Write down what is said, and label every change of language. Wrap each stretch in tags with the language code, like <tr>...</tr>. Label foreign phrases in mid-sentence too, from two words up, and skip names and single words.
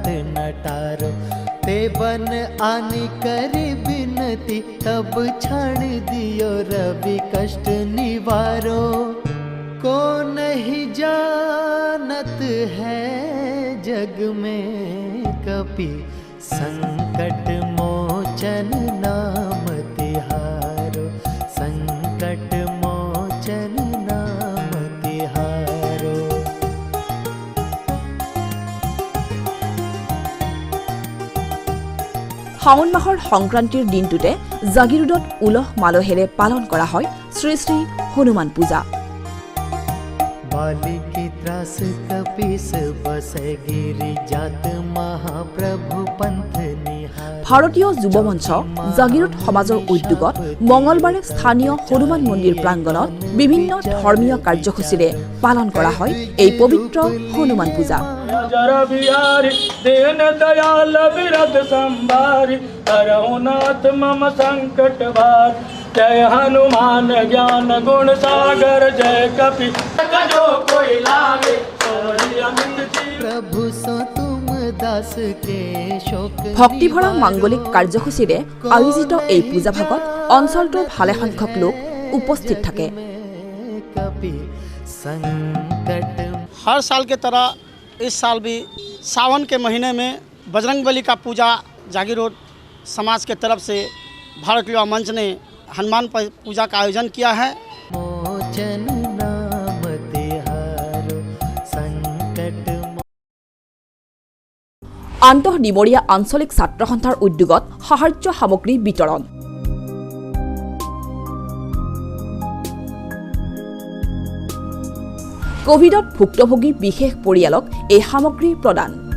<hi>नटारो ते बन आनी करी बिनती तब छाड़ दियो रवि कष्ट निवारो को नहीं जानत है जग में कपि संकट मोचन नाम तिहारो संकट मोचन नाम तिहारो</hi> <as>শাওণ মাহৰ সংক্ৰান্তিৰ দিনটোতে জাগিৰোডত উলহ মালহেৰে পালন কৰা হয় শ্ৰী শ্ৰী হনুমান পূজা</as> <hi>वाली की त्रास कपीस बसे गिरी जात महाप्रभु पंथ निहार।</hi> <as>ভাৰতীয় যুৱ মঞ্চ জাগিৰোড সমাজৰ উদ্যোগত মঙলবাৰে স্থানীয় হনুমান মন্দিৰ প্ৰাংগণত বিভিন্ন ধৰ্মীয় কাৰ্যসূচীৰে পালন কৰা হয় এই পবিত্ৰ হনুমান পূজা।</as> <hi>जय हनुमान ज्ञान गुण सागर जय कपि जो कोई लागे प्रभु सो तुम दास के शोक।</hi> <as>ভক্তিভৰা মাংগলিক কাৰ্যসূচীৰে আয়োজিত এই পূজা ভাগত অঞ্চলটোৰ ভালেসংখ্যক লোক উপস্থিত থাকে।</as> <hi>हर साल के तरह इस साल भी सावन के महीने में बजरंगबली का पूजा जागीरोड समाज के तरफ से भारत युवा मंच ने हनुमान पूजा का आयोजन किया है। मोचन नाम तिहारो संकट।</hi> <as>আন্তঃডিমৰীয়া আঞ্চলিক ছাত্ৰ সন্থাৰ উদ্যোগত সাহায্য সামগ্ৰী বিতৰণ। কোভিডত ভুক্তভোগী বিশেষ পৰিয়ালক এই সামগ্ৰী প্ৰদান।</as>